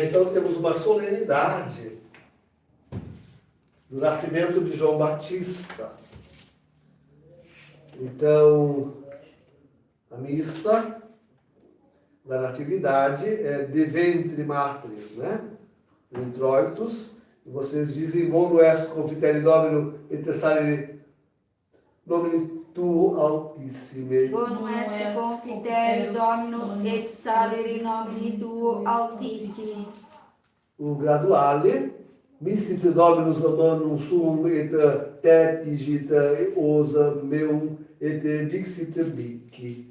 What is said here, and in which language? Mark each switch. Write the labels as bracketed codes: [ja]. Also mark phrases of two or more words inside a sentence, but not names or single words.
[pt] Então temos uma solenidade do nascimento de João Batista. Então, a missa da Natividade é [la] de ventre matris, [pt] né? Introitus. E vocês dizem, [la] bono est confiteri Domino et salire nomine tuo altissime. Bonum est confiterio Domino et salere nomine tuo altissimi. O graduale, missit Dominus manum suum et tetigit osa meum et dixit mihi.